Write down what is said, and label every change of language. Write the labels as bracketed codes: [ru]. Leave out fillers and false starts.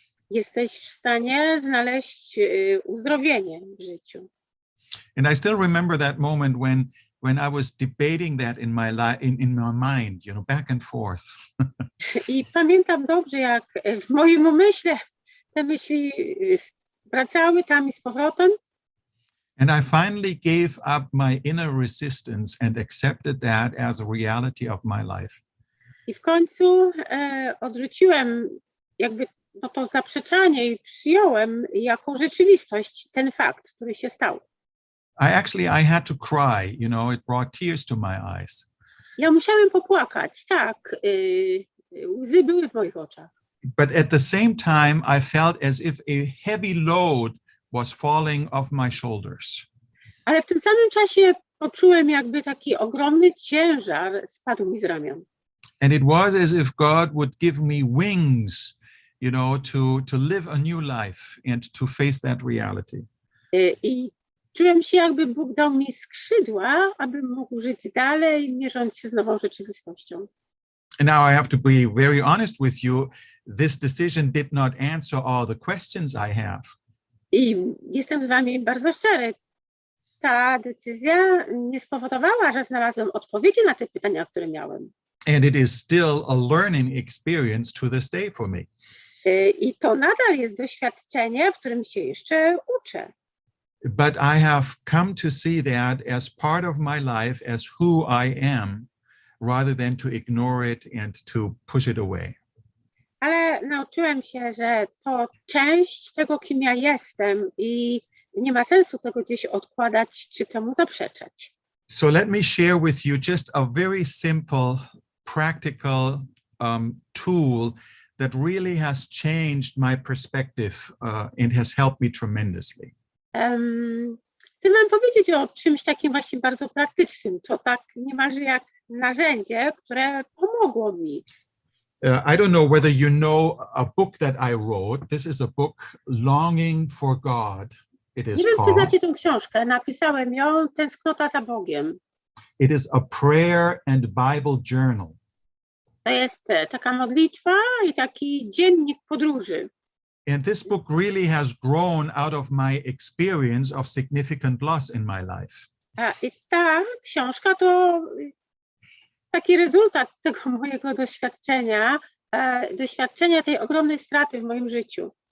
[pl] Jesteś w stanie znaleźć uzdrowienie w życiu. [en] And I still remember that moment when I was debating that in my mind, you know, back and forth. [pl] I pamiętam dobrze, jak w moim umyśle te myśli wracały tam i z powrotem. [en] And I finally gave up my inner resistance and accepted that as a reality of my life. [pl] I w końcu odrzuciłem jakby to zaprzeczanie i przyjąłem jako rzeczywistość ten fakt, który się stał. [en] I had to cry, you know, it brought tears to my eyes. [pl] Ja musiałem popłakać, tak, łzy były w moich oczach. [en] But at the same time, I felt as if a heavy load was falling off my shoulders. [pl] Ale w tym samym czasie poczułem, jakby taki ogromny ciężar spadł mi z ramion. [en] And it was as if God would give me wings, you know, to live a new life and to face that reality. [pl] I czułem się, jakby Bóg dał mi skrzydła, abym mógł żyć dalej, mierząc się z nową rzeczywistością. [en] And now I have to be very honest with you. This decision did not answer all the questions I have. [pl] I jestem z wami bardzo szczery. Ta decyzja nie spowodowała, że znalazłem odpowiedzi na te pytania, które miałem. [en] And it is still a learning experience to this day for me. [pl] I to nadal jest doświadczenie, w którym się jeszcze uczę. [en] but I have come to see that as part of my life, as who I am, rather than to ignore it and to push it away. [pl] Ale nauczyłem się, że to część tego, kim ja jestem i nie ma sensu tego gdzieś odkładać czy temu zaprzeczać. [en] So let me share with you just a very simple, practical tool that really has changed my perspective and has helped me tremendously. [pl] Chcę wam powiedzieć o czymś takim właśnie bardzo praktycznym. To tak niemalże jak narzędzie, które pomogło mi. [en] I don't know whether you know a book that I wrote. This is a book, Longing for God. It is [pl] Nie wiem, czy [en] called. [pl] znacie tą książkę. Napisałem ją, Tęsknota za Bogiem. [en] It is a prayer and Bible journal. [pl] To jest taka modlitwa i taki dziennik podróży. [en] And this book really has grown out of my experience of significant loss in my life. [pl] I ta książka to taki rezultat tego mojego doświadczenia, doświadczenia tej ogromnej straty w moim życiu.